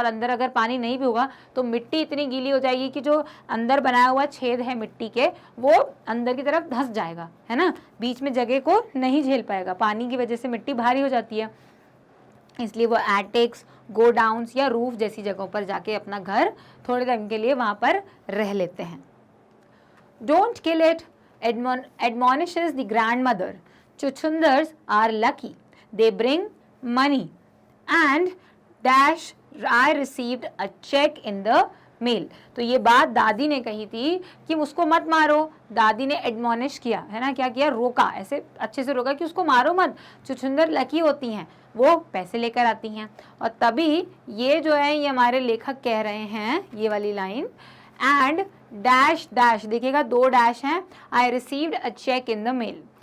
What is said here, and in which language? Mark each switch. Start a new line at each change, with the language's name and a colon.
Hindi: और अंदर अगर पानी नहीं भी होगा तो मिट्टी इतनी गीली हो जाएगी कि जो अंदर बनाया हुआ छेद है मिट्टी के वो अंदर की तरफ धंस जाएगा, है ना, बीच में जगह को नहीं झेल पाएगा, पानी की वजह से मिट्टी भारी हो जाती है। इसलिए वो एटिक्स, गोडाउन्स या रूफ जैसी जगहों पर जाके अपना घर थोड़े दिन के लिए वहाँ पर रह लेते हैं।
English: Don't kill it admonishes the grandmother. Chuchundars are lucky. They bring money. And dash, I received a check in the mail.
Hindi: तो ये बात दादी ने कही थी कि उसको मत मारो। दादी ने एडमोनिश किया, है ना, क्या किया, रोका, ऐसे अच्छे से रोका कि उसको मारो मत, चुचुंदर लकी होती हैं, वो पैसे लेकर आती हैं। और तभी ये जो है ये हमारे लेखक कह रहे हैं ये वाली लाइन,
English: and dash dash,
Hindi: देखिएगा 2 डैश हैं,
English: I received a cheque in the mail.